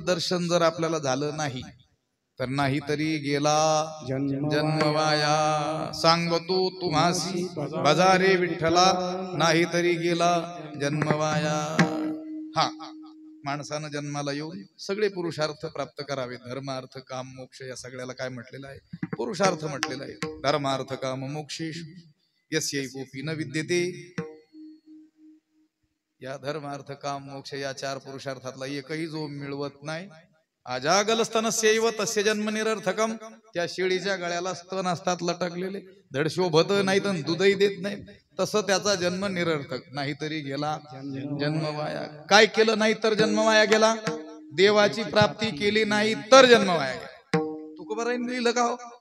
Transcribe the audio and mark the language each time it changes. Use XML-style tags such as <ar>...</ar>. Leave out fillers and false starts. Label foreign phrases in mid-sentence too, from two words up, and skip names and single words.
<mr>दर्शन जर आपल्याला झालं नाही तर नाही तरी गेला जन्मवाया सांगतो तुम्हासी बाजारे विठ्ठला नाही तरी गेला जन्मवाया हा माणसानं जन्माला येऊन सगळे पुरुषार्थ प्राप्त करावे धर्म अर्थ काम मोक्ष या सगळ्याला काय म्हटलेलं आहे पुरुषार्थ म्हटलेला आहे</mr> <sa>धर्मार्थ काम मोक्षेश यस्यैकोपी न विद्यते</sa> <mr>या धर्मार्थ काम मोक्ष या चार पुरुषार्थातला एकही जो मिळवत नाही</mr> <sa>आजागलस्तनस्यैव तस्य जन्म निरर्थकम</sa> <mr>त्या शेळीच्या गळ्याला स्तन असतात लटकलेले धड शोभत नाही तर दूधही देत नाही तसं त्याचा जन्म निरर्थक नाहीतरी गेला जन्म वाया काय केलं नाही तर जन्म वाया गेला देवाची प्राप्ती केली नाही तर जन्म वाया गेला तुकोबारांनी लिहिलं का हो</mr>